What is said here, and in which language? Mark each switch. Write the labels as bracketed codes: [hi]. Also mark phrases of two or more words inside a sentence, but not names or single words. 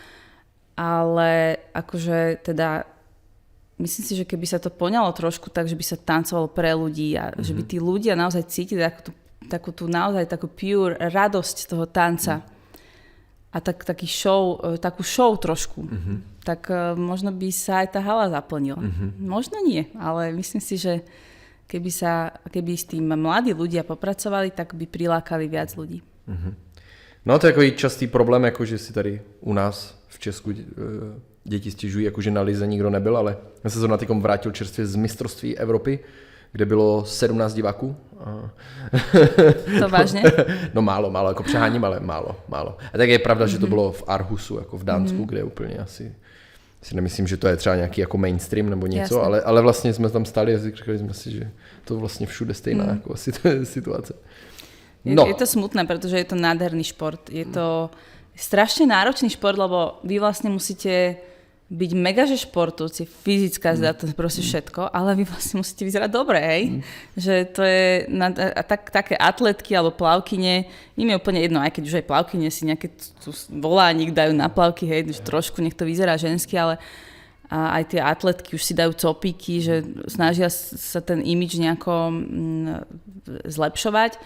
[sk] Ale akože teda myslím si, že keby sa to poňalo trošku tak, že by sa tancovalo pre ľudí a že by tí ľudia naozaj cítili takú pure radosť z toho tanca a takú show trošku, tak možno by sa aj tá hala zaplnila. Možno nie, ale myslím si, že keby s tým mladí ľudia popracovali, tak by prilákali viac ľudí. [cs] No to je takový častý problém, jako že si tady u nás v Česku děti stěžují, jako že na lize nikdo nebyl, ale já se zrovna tykom vrátil čerstvě z mistrovství Evropy, kde bylo 17 diváků. To vážně? No málo, jako přeháním, ale málo. A tak je pravda, že to bylo v Aarhusu, jako v Dánsku, kde úplně asi si nemyslím, že to je třeba nějaký jako mainstream nebo něco, ale vlastně jsme tam stáli a říkali jsme si, že to vlastně všude stejná jako asi to je situace. [sk] No. Je to smutné, pretože je to nádherný šport. Je to strašne náročný šport, lebo vy vlastne musíte byť megaže športovci, fyzická zda, to je proste všetko, ale vy vlastne musíte vyzerať dobre, hej? Že to je také atletky alebo plavkyne, im je úplne jedno, aj keď už aj plavkyne si nejaké volánik dajú na plavky, hej, že trošku nech to vyzerá žensky, ale aj tie atletky už si dajú copíky, že snažia sa ten imidž nejako zlepšovať.